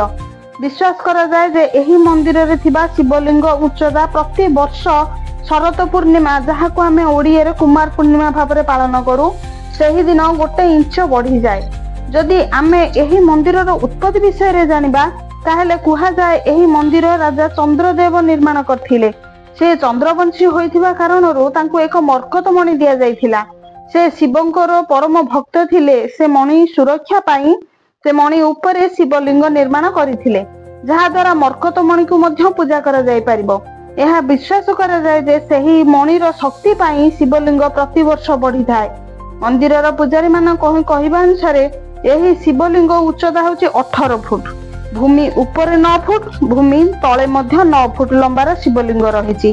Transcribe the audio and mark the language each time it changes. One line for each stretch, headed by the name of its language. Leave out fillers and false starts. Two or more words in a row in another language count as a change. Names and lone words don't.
Odia: ବିଶ୍ୱାସ କରା ଯାଏ ଯେ ଏହି ମନ୍ଦିର ରେ ଥିବା ଶିବଲିଙ୍ଗ ଉଚ୍ଚତା ପ୍ରତି ବର୍ଷ ଶରତ ପୂର୍ଣ୍ଣିମା, ଯାହା କୁ ଆମେ ଓଡ଼ିଆ ରେ କୁମାର ପୂର୍ଣ୍ଣିମା ଭାବରେ ପାଳନ କରୁ, ସେହି ଦିନ 1 ଇଞ୍ଚ ବଢ଼ି ଯାଏ। ଯଦି ଆମେ ଏହି ମନ୍ଦିର ର ଉତ୍ପତ୍ତି ବିଷୟ ରେ ଜାଣିବା ତାହେଲେ କୁହା ଯାଏ ଏହି ମନ୍ଦିର ରାଜା ଚନ୍ଦ୍ରଦେବ ନିର୍ମାଣ କରିଥିଲେ। ସେ ଚନ୍ଦ୍ରବଂଶୀ ହୋଇଥିବା କାରଣରୁ ତାଙ୍କୁ ଏକ ମରକତ ମଣି ଦିଆ ଯାଇଥିଲା। ସେ ଶିବଙ୍କର ପରମ ଭକ୍ତ ଥିଲେ। ସେ ମଣି ସୁରକ୍ଷା ପାଇଁ ସେ ମଣି ଉପରେ ଶିବଲିଙ୍ଗ ନିର୍ମାଣ କରିଥିଲେ, ଯାହା ଦ୍ୱାରା ମରକତ ମଣି କୁ ମଧ୍ୟ ପୂଜା କରା ଯାଇ ପାରିବ। ଏହା ବିଶ୍ୱାସ କରା ଯାଏ ଯେ ସେହି ମଣିର ଶକ୍ତି ପାଇଁ ଶିବଲିଙ୍ଗ ପ୍ରତି ବର୍ଷ ବଢ଼ି ଥାଏ। ମନ୍ଦିରର ପୂଜାରୀ ମାନଙ୍କ କହିବା ଅନୁସାରେ ଏହି ଶିବଲିଙ୍ଗ ଉଚ୍ଚତା ହେଉଛି 18 ଫୁଟ, ଭୂମି ଉପର 9 ଫୁଟ, ଭୂମି ତଳେ ମଧ୍ୟ 9 ଫୁଟ ଲମ୍ବାର ଶିବଲିଙ୍ଗ ରହିଛି।